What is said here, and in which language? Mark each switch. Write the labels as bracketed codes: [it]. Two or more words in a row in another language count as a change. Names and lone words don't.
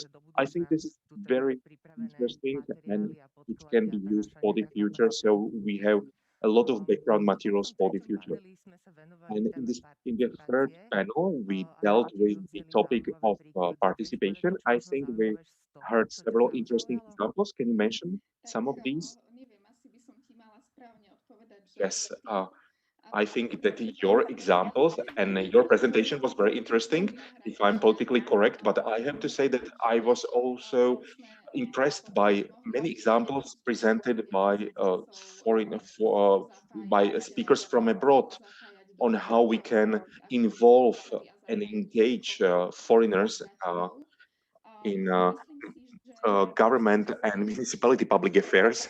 [en] I think this is very interesting and it can be used for the future. So we have a lot of background materials for the future. And in the third panel, we dealt with the topic of participation. I think we heard several interesting examples. Can you mention some of these? [sk] Neviem, asi by som ti mala správne odpovedať, že [en] Yes, [sk] určite [en] I think that your examples and your presentation was very interesting, if I'm politically correct, but I have to say that I was also impressed by many examples presented by foreign by speakers from abroad on how we can involve and engage foreigners in government and municipality public affairs.